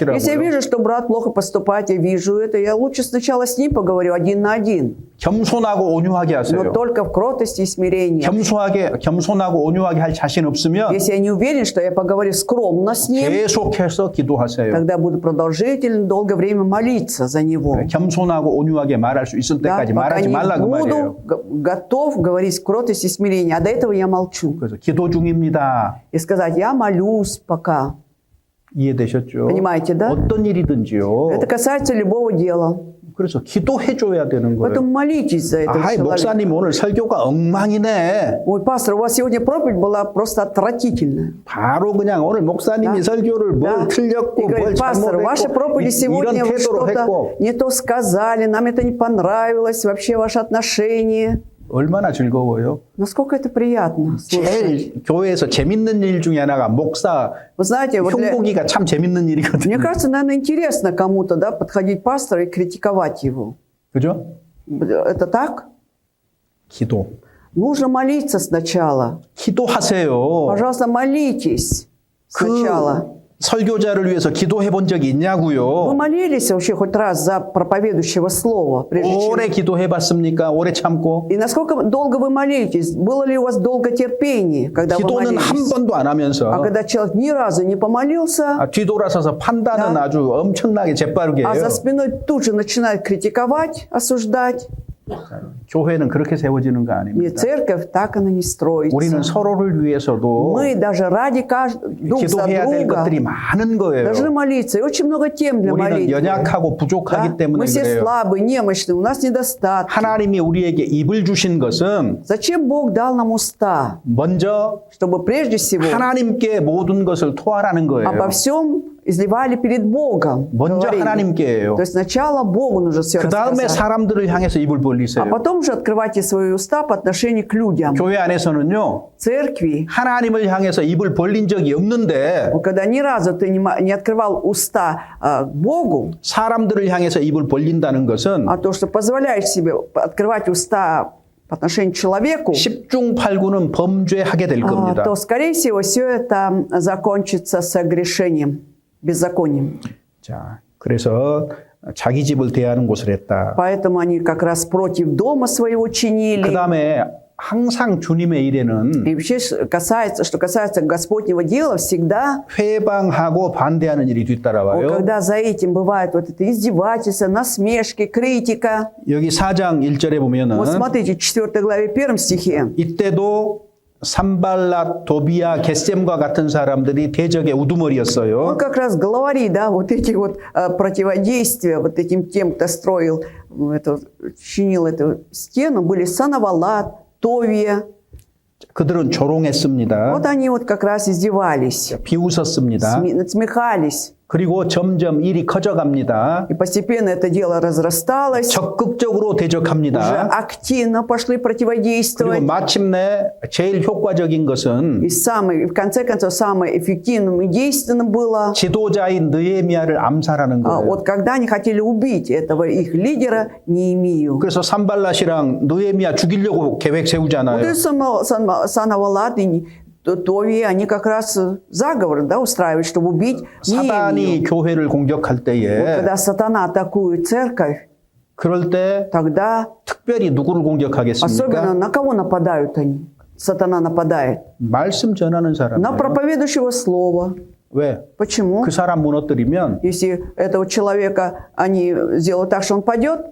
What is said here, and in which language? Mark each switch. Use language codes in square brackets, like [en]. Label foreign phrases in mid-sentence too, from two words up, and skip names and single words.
[ru] вижу, что брат плохо поступает, я вижу это, я лучше сначала с ним поговорю один на один. [ko] 겸손하고 온유하게 [ru] но [ko] 하세요. [ru] только в кротости и смирении. [ko] 겸손하고 온유하게 할 자신 없으면 [ru] Если я не уверен, что я поговорю скромно с ним, [ko] 계속해서 기도하세요. [ru] тогда буду продолжительно, долгое время молиться за него. [ko] 겸손하고 온유하게 말할 수 있을 [ru] Да, [ko] 때까지 [ru] пока [ko] 말하지 [ru] не [ko] 말라 그 말이에요. [ru] буду готов говорить в кротости и смирении, а до этого я молчу. [ko] 그래서 기도 중입니다. [ru] И сказать, я молюсь пока. [ko] 이해되셨죠? [ru] Понимаете, да? [ko] 어떤 일이든지요. [ru] Это касается любого дела. [ko] 그래서 기도해줘야 되는 거예요. [ru] Поэтому молитесь за этого [ko] 아이, [ru] человека. [ko] 목사님 오늘 설교가 엉망이네. [ru] Ой, пастор, у вас сегодня проповедь была просто отвратительная. [ko] 바로 그냥 오늘 목사님이 [ru] Да. [ko] 설교를 뭘 [ru] Да. И [ko] 틀렸고 뭘 [ru] говорит, пастор, ваши проповеди [ko] 잘못했고 [ru] сегодня [ko] 이런 [ru] вы [ko] 태도로 [ru] что-то [ko] 했고 [ru] не то сказали, нам это не понравилось, вообще ваше отношение. [ko] 얼마나 즐거워요. [ru] Насколько это приятно слушать. [ko] 제일 교회에서 재밌는 일 중에 하나가 목사 [ru] Вы знаете, вот [ko] 흉보기가 참 재밌는 일이거든요. [ru] мне кажется, наверное, интересно кому-то, да, подходить к пастору и критиковать его. [ko] 그죠? [ru] Это так? [ko] 기도. [ru] Нужно молиться сначала. [ko] 기도하세요. [ru] Пожалуйста, молитесь [ko] 그 [ru] сначала. [ko] 설교자를 위해서 기도해 본 적이 [ru] Вы [ko] 있냐고요? [ru] молились вообще хоть раз за проповедующего слова, прежде чем... [ko] 오래 기도해 봤습니까? 오래 참고? [ru] И насколько долго вы молитесь? Было ли у вас долго терпение, когда вы [ko] 기도는 한 [ru] молились? [ko] 번도 안 [ru] А [ko] 하면서 [ru] когда человек ни разу не помолился, [ko] 뒤돌아서서 판단은 [ru] Да. [ko] 아주 엄청나게 재빠르게 [ru] а [ko] 해요. [ru] за спиной тут же начинает критиковать, осуждать. [ko] 교회는 그렇게 세워지는 거 [ru] И [ko] 아닙니다. [ru] церковь так она не строится. [ko] 우리는 서로를 위해서도 [ru] Мы даже ради друг за [ko] 기도해야 될 [ru] друга [ko] 것들이 많은 거예요. [ru] должны молиться. И очень много тем для [ko] 우리는 [ru] молитвы. [ko] 연약하고 [ru] Да? [ko] 부족하기 때문에 [ru] Мы все [ko] 그래요. [ru] слабые, немощные, у нас недостатки. [ko] 하나님이 우리에게 입을 주신 것은 [ru] Зачем Бог дал нам уста? [ko] 먼저 [ru] Чтобы прежде всего [ko] 하나님께 모든 것을 토하라는 거예요. [ru] обо всем изливали перед Богом. [ko] 먼저 [ru] говорили. [ko] 하나님께예요. [ru] То есть сначала Богу нужно все [ko] 그 다음에 [ru] рассказать. [ko] 사람들을 향해서 입을 [ru] А [ko] 벌리세요. [ru] потом уже открывайте свои уста по отношению к людям. [ko] 교회 안에서는요. [ru] Церкви, [ko] 하나님을 향해서 입을 벌린 적이 없는데 [ru] когда ни разу ты не открывал уста к Богу, [ko] 사람들을 향해서 입을 벌린다는 것은 [ru] а то, что позволяешь себе открывать уста по отношению к человеку, [ko] 10중 8구는 범죄하게 될 겁니다. [ru] то, скорее всего, все это закончится согрешением, беззаконием. [ko] 자, 그래서 자기 집을 대하는 곳을 했다. [ru] Поэтому они как раз против дома своего чинили. [ko] 그 다음에 항상 주님의 일에는 [ru] И вообще, что касается Господнего дела, всегда, [ko] 회방하고 반대하는 일이 뒤따라와요. [ru] когда за этим бывает вот это издевательство, насмешки, критика. [ko] 여기 4장 1절에 보면은 [ru] Вот смотрите, в 4 главе 1 стихе. [ko] 이때도 산발랏, 도비아, 겟셈과 같은 사람들이 대적의 우두머리였어요. [ru] Он как раз главари, да, вот эти вот противодействия вот этим тем, кто строил, чинил эту стену, были Санавалат, Товия. [ko] 그들은 조롱했습니다. [ru] Вот они вот как раз издевались, [ko] 비웃었습니다. [ru] насмехались. [ko] 그리고 점점 일이 커져갑니다. [ru] И постепенно это дело разрасталось. [ko] 적극적으로 [ru] Уже [ko] 대적합니다. [ru] активно пошли [ko] 그리고 [ru] противодействовать. [ko] 마침내 제일 효과적인 것은 [ru] И в конце концов, самое эффективным и действенным было, [ko] 지도자인 느헤미야를 암살하는 거예요. [ru] вот когда они хотели убить этого их лидера Неемию. [ko] 그래서 산발랏이랑 느헤미야 죽이려고 계획 [ru] Вот [ko] 세우잖아요. [ru] и Санавалат и Товия, они как раз заговор, да, устраивают, чтобы убить Неемию. [ko] 사단이 교회를 공격할 [ru] Вот [ko] 때에 [ru] когда сатана атакует церковь, [ko] 그럴 때 [ru] тогда [ko] 특별히 누구를 [ru] особенно [ko] 공격하겠습니까? [ru] на кого нападают они? Сатана нападает [ko] 말씀 전하는 [ru] на [ko] 사람이에요. [ru] проповедующего слова. [ko] 왜? [ru] Почему? [ko] 그 사람 무너뜨리면 [ru] Если этого человека они сделают так, что он падет,